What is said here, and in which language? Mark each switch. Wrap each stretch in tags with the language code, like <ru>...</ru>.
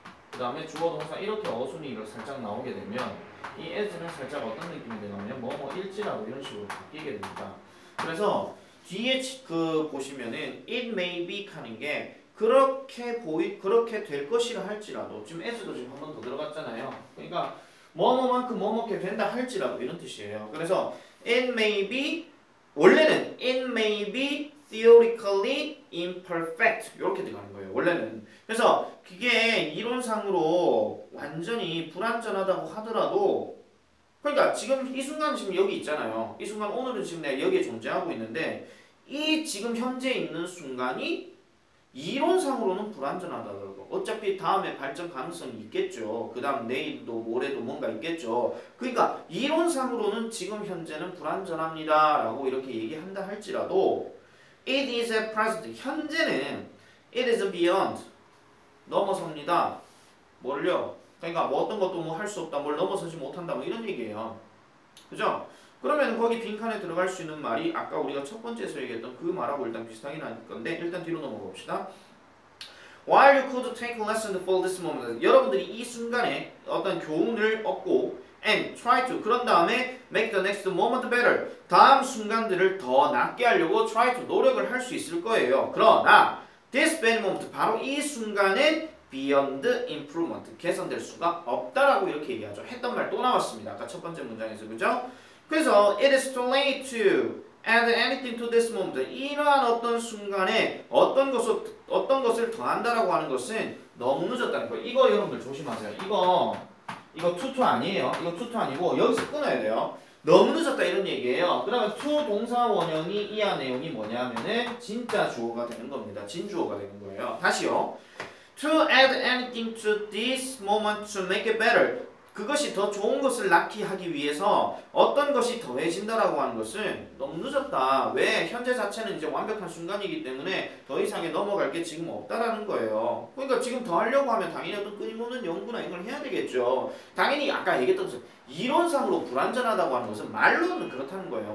<ko>그 다음에 주어 동사 이렇게 어순이 살짝 나오게 되면 이 as는 살짝 어떤 느낌이 되냐면 뭐일지라고 이런 식으로 바뀌게 됩니다. 그래서 뒤에 보시면은</ko> <en>it may be</en> <ko>하는 게 그렇게 될 것이라 할지라도 지금 as도 지금 한 번 더 들어갔잖아요. 그러니까 뭐뭐만큼 뭐뭐게 된다 할지라도 이런 뜻이에요. 그래서</ko> <en>it may be</en> <ko>원래는</ko> <en>it may be theoretically imperfect</en> <ko>이렇게 들어가는 거예요. 원래는. 그래서 그게 이론상으로 완전히 불완전하다고 하더라도 그러니까 지금 이 순간 지금 여기 있잖아요. 이 순간 오늘은 지금 내가 여기에 존재하고 있는데 이 지금 현재 있는 순간이 이론상으로는 불완전하다고. 어차피 다음에 발전 가능성이 있겠죠. 그 다음 내일도 모레도 뭔가 있겠죠. 그러니까 이론상으로는 지금 현재는 불완전합니다 라고 이렇게 얘기한다 할지라도</ko> <en>it is at present</en> <ko>현재는</ko> <en>it is beyond</en> <ko>넘어섭니다. 뭘요? 그러니까 뭐 어떤 것도 뭐 할 수 없다, 뭘 넘어서지 못한다, 뭐 이런 얘기예요. 그죠? 그러면 거기 빈칸에 들어갈 수 있는 말이 아까 우리가 첫 번째에서 얘기했던 그 말하고 일단 비슷하긴 할 건데 일단 뒤로 넘어가 봅시다.</ko> <en>While you could take a lesson for this moment,</en> <ko>여러분들이 이 순간에 어떤 교훈을 얻고</ko> <en>and try to</en> <ko>그런 다음에</ko> <en>make the next moment better</en> <ko>다음 순간들을 더 낫게 하려고</ko> <en>try to</en> <ko>노력을 할 수 있을 거예요. 그러나</ko> <en>this bad moment</en> <ko>바로 이 순간은</ko> <en>beyond improvement</en> <ko>개선될 수가 없다라고 이렇게 얘기하죠. 했던 말 또 나왔습니다. 아까 첫 번째 문장에서 그죠?</ko> <en>그래서 it is too late to add anything to this moment.</en> <ko>이러한 어떤 순간에 어떤 것을 더한다라고 하는 것은 너무 늦었다는 거예요. 이거 여러분들 조심하세요. 이거 투투 아니에요. 이거 투투 아니고 여기서 끊어야 돼요. 너무 늦었다 이런 얘기예요. 그러면 to 동사 원형이 이하 내용이 뭐냐면은 진짜 주어가 되는 겁니다. 진주어가 되는 거예요. 다시요.</ko> <en>To add anything to this moment to make it better.</en> <ko>그것이 더 좋은 것을 낳기 하기 위해서 어떤 것이 더해진다라고 하는 것은 너무 늦었다. 왜? 현재 자체는 이제 완벽한 순간이기 때문에 더 이상의 넘어갈 게 지금 없다라는 거예요. 그러니까 지금 더 하려고 하면 당연히 어떤 끊임없는 연구나 이걸 해야 되겠죠. 당연히 아까 얘기했던 것처럼 이론상으로 불완전하다고 하는 것은 말로는 그렇다는 거예요.</ko>